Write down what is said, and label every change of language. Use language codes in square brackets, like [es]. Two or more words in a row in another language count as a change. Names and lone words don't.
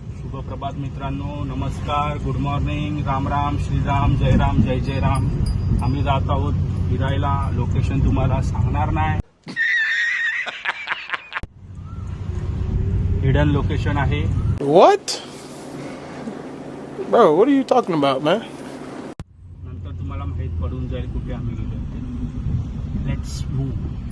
[mr] शुभप्रभात मित्रांनो, नमस्कार, [en] good morning, [mr] राम राम, श्रीराम, जय राम, जय जय राम. आम्ही जात आहोत फिरायला. लोकेशन तुम्हाला सांगणार नाही, [en] hidden location [mr] आहे. [en] What? Bro, what are you talking about, man? [mr] नंतर तुम्हाला माहित पडून जाईल कुठे आम्ही गेलो. [en] let's move.